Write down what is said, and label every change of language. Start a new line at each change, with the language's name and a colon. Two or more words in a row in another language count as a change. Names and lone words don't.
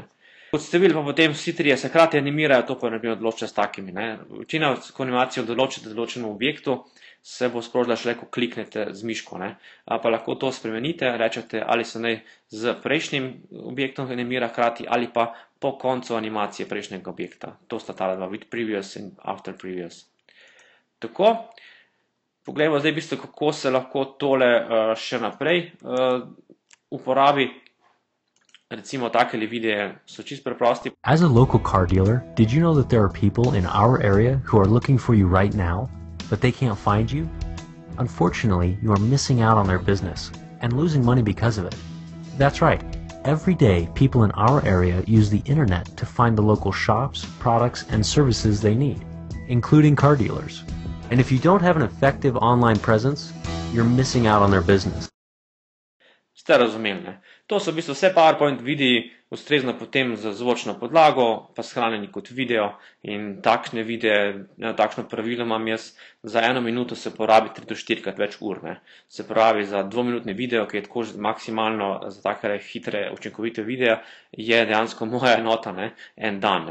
Slovenian: Kot ste videli, pa potem vsi trije se hkrati animirajo, to pa ne odloča s takimi. Večina, ko animacijo določite določenemu objektu, se bo sprožila šele, ko kliknete z miško. Pa lahko to spremenite, rečete, ali se naj z prejšnjim objektom animira hkrati, ali pa po koncu animacije prejšnjega objekta. To sta tale dva,
English: with previous in after previous.
Slovenian: Tako, poglejmo zdaj v bistvu, kako se lahko tole še naprej uporabi. Recimo takele videe so čisto preprosti.
English: As a local car dealer, did you know that there are people in our area who are looking for you right now, but they can't find you? Unfortunately, you are missing out on their business and losing money because of it. That's right. Every day, people in our area use the internet to find the local shops, products, and services they need, including car dealers. And if you don't have an effective online presence, you're missing out on their business.
Slovenian: Ste razumeli, To so v bistvu vse PowerPoint videi, ustrezno potem z zvočno podlago, pa shranjeni kot video in takšne videe, takšno pravilo imam jaz, za 1 minuto se porabi 3 do 4 krat več ur. Se pravi, za 2-minutni video, ki je tako maksimalno za take hitre, učinkovite videe, je dejansko moja enota, en dan.